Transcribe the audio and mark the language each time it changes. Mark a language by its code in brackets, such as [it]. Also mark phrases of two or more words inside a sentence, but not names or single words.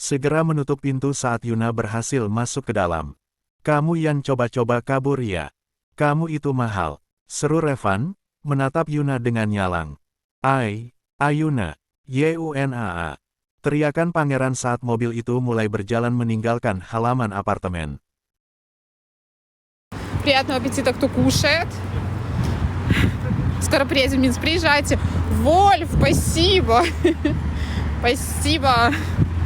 [id] segera menutup pintu saat Yuna berhasil masuk ke dalam. Kamu yang coba-coba kabur ya? Kamu itu mahal, seru Revan, menatap Yuna dengan nyalang. Ayuna, Yunaa. Teriakan pangeran saat mobil itu mulai berjalan meninggalkan halaman apartemen. [ru] Приятного аппетита, кто кушает. Скоро приедем в Минск, приезжайте. Вольф, спасибо. Спасибо.